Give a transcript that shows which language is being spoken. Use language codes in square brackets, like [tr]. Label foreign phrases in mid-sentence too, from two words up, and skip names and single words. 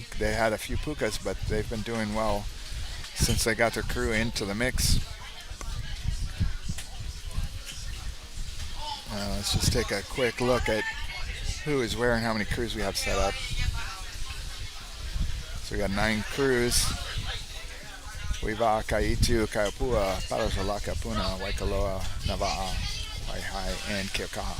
[en] They had a few pukas, but they've been doing well since they got their crew into the mix. Let's just take a quick look at who is where and how many crews we have set up. So we got 9 crews. Hui Waʻa, ʻEhitu, Opua, Laka, Puna, Waikoloa, Waʻa, Waiākea, and Keaukaha.